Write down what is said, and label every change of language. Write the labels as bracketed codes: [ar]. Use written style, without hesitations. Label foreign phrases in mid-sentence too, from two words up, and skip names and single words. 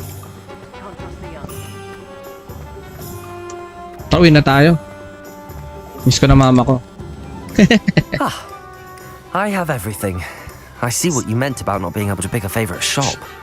[en] Can't trust the young. [tl] Pauwi na tayo. Miss ko na mama ko. [en] I have everything. I see what you meant about not being able to pick a favorite shop.